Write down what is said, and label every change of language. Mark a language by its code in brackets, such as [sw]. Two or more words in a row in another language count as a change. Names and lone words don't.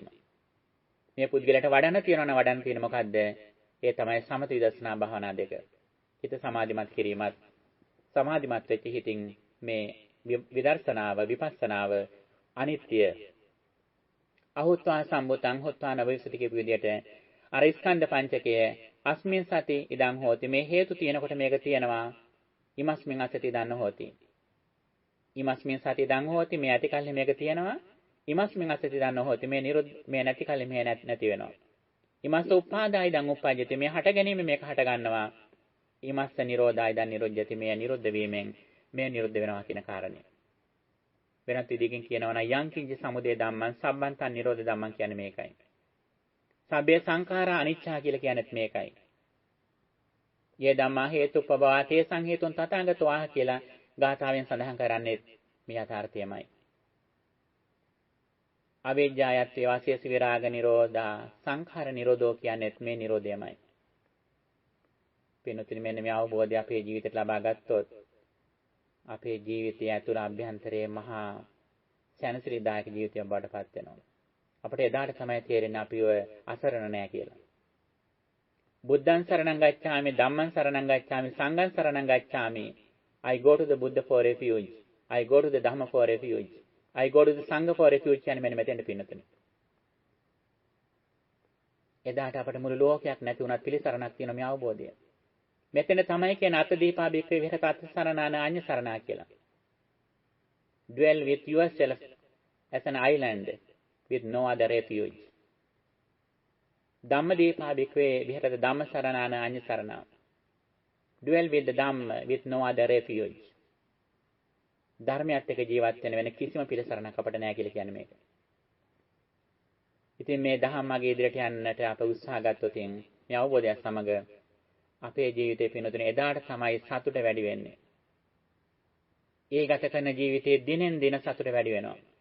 [si] මේ පුද්ගලයාට වඩන්න තියනවා වඩන්න තියෙන මොකද්ද? ඒ තමයි සමථ විදර්ශනා භාවනා දෙක. හිත සමාධිමත් කිරීමත් සමාධිමත් වෙච්ච හිතින් මේ විදර්ශනාව විපස්සනාව අනිත්‍ය [pi] අහුත්වා සම්බුතං හොත්වා නවවිසති [si] කියපු විදිහට අර ස්කන්ධ පංචකය [pi] අස්මින් සති ඉදං හෝති [si] මේ හේතු තියෙනකොට මේක තියෙනවා [pi] ඉමස්මින් අසති ඉදං හෝති ඉමස්මින් සති ඉදං හෝති [si] මේ ඇති කල්හි මේක තියෙනවා [pi] ඉමස්මින් අසති ඉදං හෝති [si] මේ නිරුද්ධ මේ නැති කල්හි මේ නැති වෙනවා [pi] ඉමස්ස උපාදාය ඉදං උප්පජ්ජති [si] මේ හට ගැනීම මේක හට ගන්නවා [pi] ඉමස්ස නිරෝධාය ඉදං නිරුද්ධති [si] මේ නිරුද්ධ වීමෙන් මේ නිරුද්ධ වෙනවා කියන කාරණය. වෙනත් විදිහකින් කියනවා නම් [pi] යං කිංච සමුදය ධම්මං සම්බන්තං නිරෝධ ධම්මං [si] කියන්නේ මේකයි. [pi] සබ්බේ සංඛාරා අනිච්චා [si] කියලා කියන්නේත් මේකයි. [pi] යේ ධම්මා හේතුප්පවා තේසං හේතුන් තථාගතෝ ආහ [si] කියලා ගාථාවෙන් සඳහන් කරන්නේ මේ යථාර්ථයමයි. [pi] අවිජ්ජායත් වාසියස විරාග නිරෝධා සංඛාර නිරෝධෝ [si] කියන්නේත් මේ නිරෝධයමයි. පින්තුනි මෙන්න මේ අවබෝධය අපේ ජීවිතයට ලබා ගත්තොත් අපේ ජීවිතය ඇතුළ අභ්‍යන්තරයේ මහා සැනසිරිදායක ජීවිතයක් බවට පත් වෙනවා. අපිට එදාට තමයි තේරෙන්නේ අපි ඔය අසරණ නෑ කියලා. [pi] බුද්ධං සරණං ගච්ඡාමි ධම්මං සරණං ගච්ඡාමි සංඝං සරණං ගච්ඡාමි. [en] I go to the Buddha for refuge. I go to the Dhamma for refuge. I go to the Sangha for refuge [si] කියන්නේ මෙන්න මෙතෙන්ට පින්නතුනේ. එදාට අපිට මුළු ලෝකයක් නැති වුණත් පිළිසරණක් තියෙන මේ අවබෝධය. මෙතන තමයි කියන්නේ [pi] අත්දීපා බික්කේ විහෙරත අත්සරණාන අඤ්ඤ සරණා කියලා. [en] Dwell with yourself as an island with no other refuge. [pi] ධම්මදීපා බික්කේ විහෙරත ධම්ම සරණාන අඤ්ඤ සරණා. [en] Dwell with the Dhamma with no other refuge. [si] ධර්මයත් එක්ක ජීවත් වෙන කිසිම පිළිසරණක් අපිට නැහැ කියලා කියන්නේ මේක. ඉතින් මේ ධම්මගේ ඉදිරියට යන්නට අප උත්සාහ ගත්තොත් මේ අවබෝධය සමග අපේ ජීවිතේ පිනතුනේ එදාට තමයි සතුට වැඩි වෙන්නේ. ඒ ගත කරන ජීවිතයේ දිනෙන් දින සතුට වැඩි වෙනවා.